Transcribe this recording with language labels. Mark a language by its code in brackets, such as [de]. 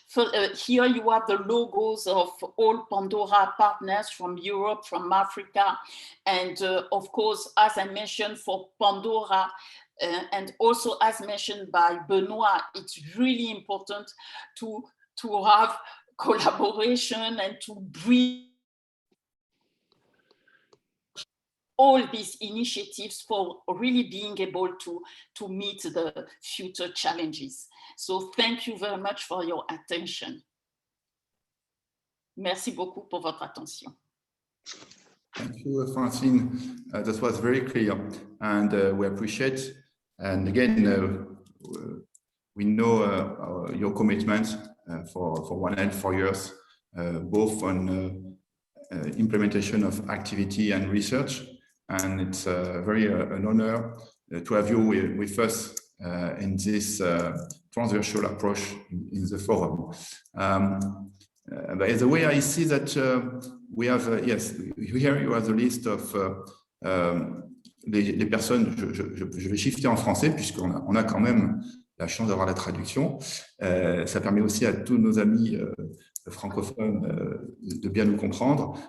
[en] For, here you have the logos of all Pandora partners from Europe, from Africa, and of course, as I mentioned, for Pandora, and also as mentioned by Benoit, it's really important to have collaboration and to bring all these initiatives for really being able to meet the future challenges. So thank you very much for your attention. [fr] Merci beaucoup pour votre attention. [en] Thank you, Francine. That was very clear, and we appreciate. And again, we know your commitment for One Health for years, both on implementation of activity and research. And it's very an honor to have you with us in this transversal approach in the forum. By the way, I see that we have, yes, here you have the list of [fr] les personnes, je vais shifter en français puisqu'on a quand même la chance d'avoir la traduction. Ça permet aussi à tous nos amis francophones de bien nous comprendre.